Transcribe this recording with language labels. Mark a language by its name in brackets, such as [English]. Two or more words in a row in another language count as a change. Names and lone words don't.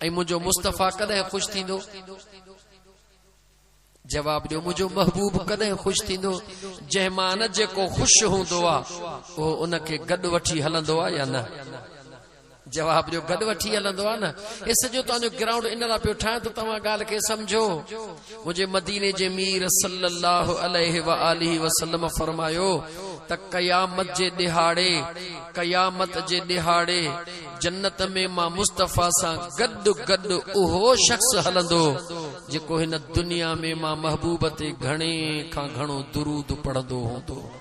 [Sindhi] ऐं मुंहिंजो मुस्तफ़ा कॾहिं ख़ुशि थींदो? जवाब ॾियो, मुंहिंजो महबूब कॾहिं ख़ुशि थींदो? जंहिं मां न जेको ख़ुशि हूंदो आहे उहो उनखे गॾु वठी हलंदो आहे या न? जवाब ॾियो, गॾु वठी हलंदो आहे न। हे सॼो तव्हांजो ग्राउंड इन लाइ पियो ठाहे त तव्हां ॻाल्हि खे सम्झो। मुंहिंजे मदीने जे मीर [Arabic] صلى الله عليه وآله وسلم [Sindhi] फरमायो त क़यामत जे ॾिहाड़े जन्नत में मां मुस्तफ़ा सां गॾु गॾु उहो शख़्स हलंदो जेको हिन दुनिया में मां महबूब ते घणे खां घणो दुरूद पढ़ंदो हूंदो।